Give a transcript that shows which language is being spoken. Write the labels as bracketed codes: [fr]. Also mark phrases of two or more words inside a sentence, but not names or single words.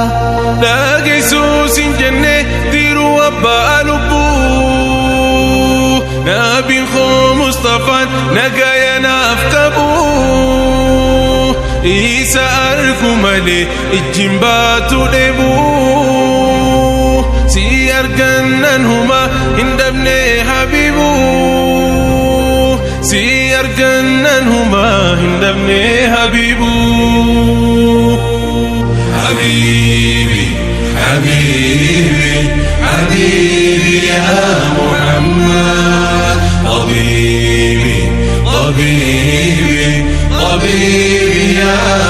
[om] dhageessuus hin jenne diruu abbaa lubbuu nabiin koo mustafaan nagaya naaf qabu isa argu malee ijjiin baatu dheebu si argannan huma hin dhabne habiibu si argannan huma hin dhabne habiibu. [ar] حبيبي حبيبي حبيبي يا محمد طبيبي طبيبي طبيبي يا